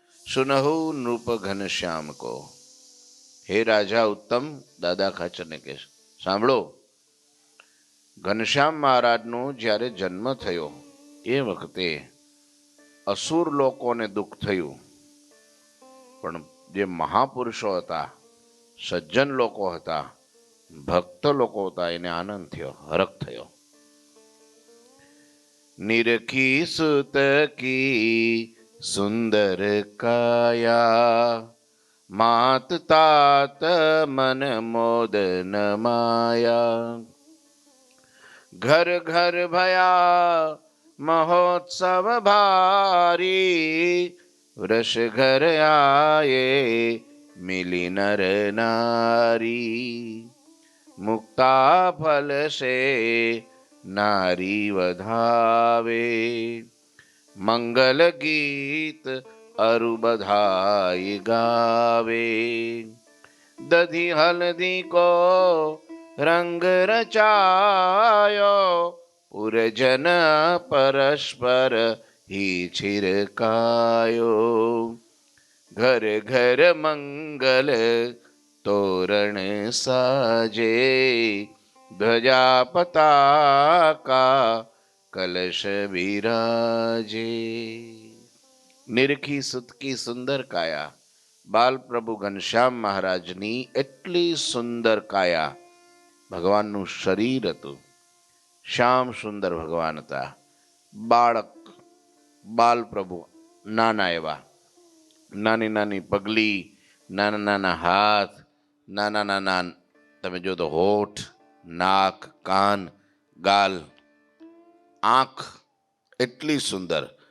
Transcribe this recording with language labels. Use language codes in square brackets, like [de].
[hi] सुनहु नृप घनश्याम को, हे राजा उत्तम, दादा खाचर ने कहे सांभळो, [gu] ઘનશ્યામ મહારાજનો જ્યારે જન્મ થયો એ વખતે અસુર લોકોને દુઃખ થયું, પણ જે મહાપુરુષો હતા, સજ્જન લોકો હતા, ભક્ત લોકો હતા, એને આનંદ થયો, હરખ થયો। [hi] નિરખી સુત કી સુંદર કાયા માત तात मन मोदन माया। घर घर भया महोत्सव भारी वृष घर आए मिली नर नारी। मुक्ता फल से नारी वधावे मंगल गीत अरु बधाई गावे। दधी हल्दी को रंग रचायो पुरजन परस्पर ही छिरकायो। घर घर मंगल तोरण साजे ध्वजा पताका कलश विराजे। निरखी सुत की सुंदर काया, [gu] बाल प्रभु घनश्याम महाराजनी એટલી સુંદર કાયા, ભગવાનનું શરીર હતું, શ્યામ સુંદર ભગવાન હતા, બાળક બાલ પ્રભુ નાના એવા, નાની નાની પગલી, નાના નાના હાથ, નાના નાના તમે જો તો હોઠ, નાક, કાન, ગાલ, આંખ એટલી સુંદર,